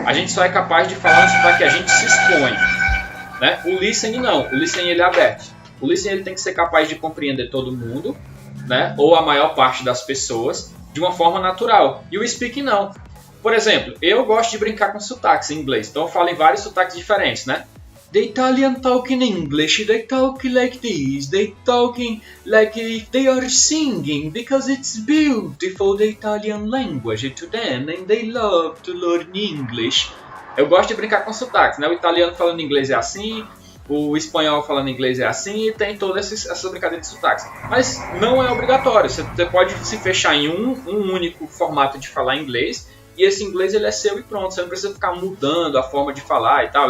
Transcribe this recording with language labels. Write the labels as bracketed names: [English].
[Portuguese] A gente só é capaz de falar no sotaque que a gente se expõe, né? O listening não, o listening ele é aberto. O listening ele tem que ser capaz de compreender todo mundo, né? Ou a maior parte das pessoas de uma forma natural. E o speaking não. Por exemplo, eu gosto de brincar com sotaques em inglês, então eu falo em vários sotaques diferentes, né? [English] The Italian talk in English, they talk like this, they talking like if they are singing, because it's beautiful, the Italian language to them, and they love to learn English. [Portuguese] Eu gosto de brincar com sotaques, né? O italiano falando inglês é assim, o espanhol falando inglês é assim, e tem todas essas brincadeiras de sotaques. Mas não é obrigatório, você pode se fechar em um único formato de falar inglês, e esse inglês ele é seu e pronto, você não precisa ficar mudando a forma de falar e tal.